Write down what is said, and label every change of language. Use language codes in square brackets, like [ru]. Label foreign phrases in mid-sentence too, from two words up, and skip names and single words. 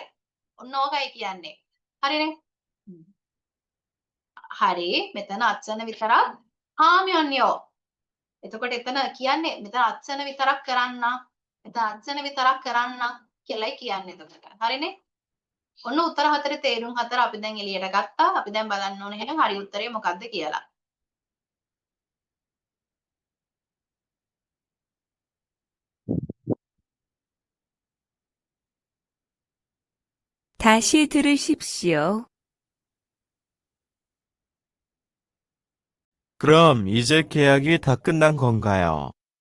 [si] ඔන්න ඕකයි කියන්නේ. හරිනේ? හරි මෙතන අත්සන විතරක් හාමියන්යෝ. එතකොට එතන කියන්නේ මෙතන අත්සන විතරක් කරන්න. මෙතන අත්සන විතරක් කරන්න කියලායි කියන්නේ එතකොට. හරිනේ? ඔන්න උත්තර හතරේ තේරුම් හතර අපි දැන් එළියට ගත්තා. අපි දැන් බලන්න ඕනේ එහෙනම් හරි උත්තරේ මොකක්ද කියලා. [ko] 다시 들으십시오. 그럼 이제 계약이 다 끝난 건가요?